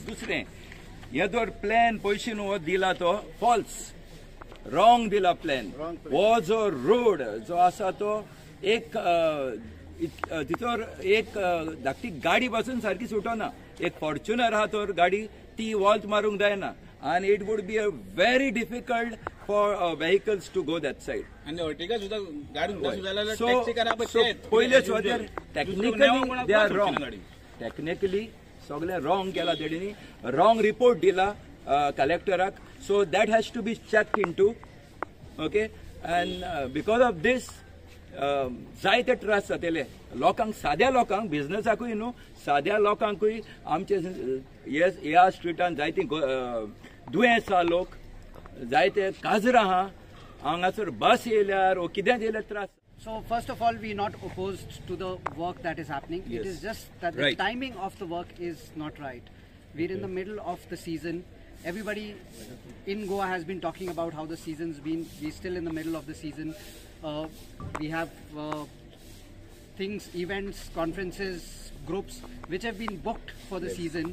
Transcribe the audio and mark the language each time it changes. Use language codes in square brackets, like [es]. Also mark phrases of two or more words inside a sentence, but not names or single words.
[kok] दुसरें, हे जर प्लॅन पयशे न्हू दिला तो [en] false, wrong [kok] दिला प्लॅन. हो जो रोड जो आसा तो एक भितर एक धाकटी गाडी बसून सारकी सुटना. एक फॉर्च्युनर आहा तर गाडी ती वॉल्ट मारूंक जायना. [en] And it would be a very difficult for vehicles to go that side. [kok] आणि अर्टिगा सुद्धा गाडी सुद्धा जाल्यार [en] So, [kok] टॅक्सी करप पहिले सुवातेर [en] technically they are wrong. [kok] Technically सगळे wrong केला तेणींनी. [en] Wrong report [kok] दिला कलेक्टराक. [en] So that has to be checked into. Okay, and because of this [kok] जायते त्रास जातले लोकांक, साद्या लोकांक, बिझनेसाकूय न्हू साद्या लोकांकूय. आमचे ह्या स्ट्रिटान जायती दुयेंसां लोक, जायते काजरां आहा हांगासर बस येयल्यार वो कितें येयल्यार त्रास. [en] So first of all, we are not opposed to the work that is happening. Yes. It is just that the Right. timing of the work is not right. We're in the middle of the season. Everybody in Goa has been talking about how the season's been. We're still in the middle of the season. We have things, events, conferences, groups which have been booked for the season.